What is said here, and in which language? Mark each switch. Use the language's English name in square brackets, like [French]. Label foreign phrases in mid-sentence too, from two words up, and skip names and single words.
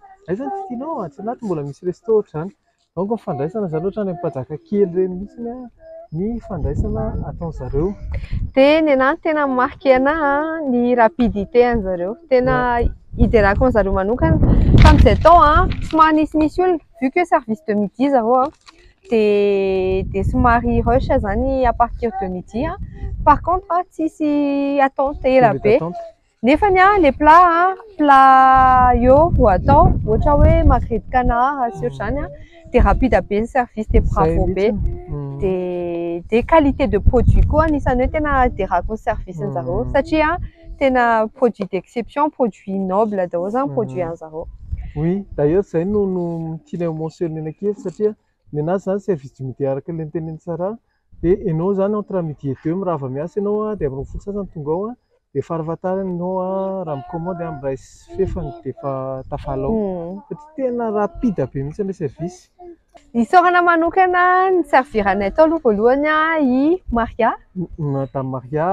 [Malagasy] Zany tsy tianao tsy anaty mbola misy resto ohatr'izany. Donc ny fandraisana zany ohatrany mpanjaka kely reny mihitsy ny fandraisana ataon'zareo. Dia ny anahy tena marqué anahy ny rapidité an'zareo. Tena iderako an'zareo manokana tamin'izay tao somary nisy olona [French] vu que service de midi [Malagasy] zareo dia somary rush zany [French] à partir de midi. Par contre [Malagasy] tsisy attente ela be. Nefa [French] les plats [Malagasy] eo vao atao ohatra hoe [French] magret de canard [Malagasy] sy ohatr'izany dia rapide be ny service dia bravo be dia [French] qualité de produit [Malagasy] koa anisany hoe tena iderako ny service an'zareo satria tena [French] produit d'exception, produit noble [Malagasy] daholo zany produit an'zareo. [French] Oui, d'ailleurs [Malagasy] zay no tianay mentionner kely satria ny anazy zany [French] service du midi [Malagasy] araka ilay teneny tsara dia ianao zany [French] entre midi et 2 [Malagasy] mirava miasa ianao dia amin'ny folo sasany tonga ao dia farafahatarany ianao raha mikomandy amin'ny ray sy fefany dia efa tafalao satria tena rapide be mihitsy ilay service. Isaorana manokana ny serviranay tao aloha voalohany i Maria. Madame Maria.